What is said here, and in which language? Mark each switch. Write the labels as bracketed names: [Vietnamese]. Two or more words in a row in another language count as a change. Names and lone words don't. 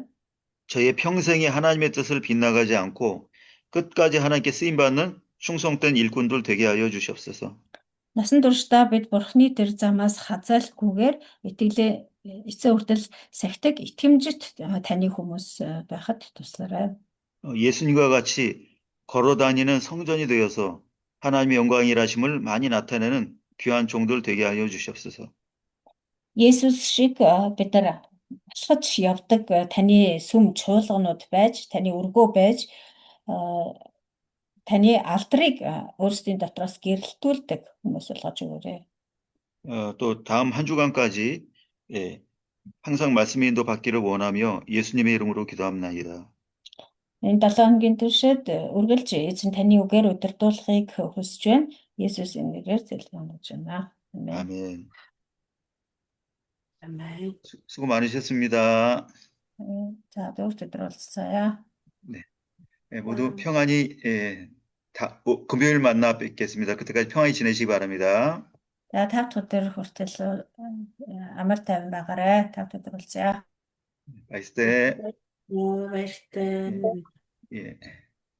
[Korean] 저의 평생에 하나님의 뜻을 빗나가지 않고 끝까지 하나님께 쓰임 받는 충성된 일꾼들 되게 하여 주시옵소서. [Mongolian] Насан туршдаа бид Бурхны тэр замаас хазаалгүйгээр итгэлээ эцээ хүртэл сахидаг итгэмжит таны хүмүүс байхад туслаарай. [Korean] 예수님과 같이 걸어다니는 성전이 되어서 하나님의 영광이라심을 많이 나타내는 귀한 종들 되게 하여 주시옵소서. [Mongolian] Есүс шиг бид нар алхаж явдаг таны сүм чуулганууд байж, таны өргөө байж, таны алдрыг өөрсдийн дотроос гэрэлтүүлдэг хүмүүс болгож өгөөрэй. [Korean] 또 다음 한 주간까지 항상 말씀의 인도 받기를 원하며 예수님의 이름으로 기도합니다. [Mongolian] Энэ 7 хоногийн туршид үргэлж эзэн таны үгээр удирдуулахыг хүсэж байна. Есүсийн нэрээр залбирanгуйж байна. [Korean] 아멘. [Mongolian] Амен. [Korean] 수고 많으셨습니다. [Mongolian] За өдөр болцгоё. [Korean] 네, 모두 평안히 금요일 만나 뵙겠습니다. 그때까지 평안히 지내시기 바랍니다. [Mongolian] За 5 дахь өдөр хүртэл амар тайван байгаарай. 5 дахь өдөр болцгоё. 바이스테. Баяртай. [Korean] 예.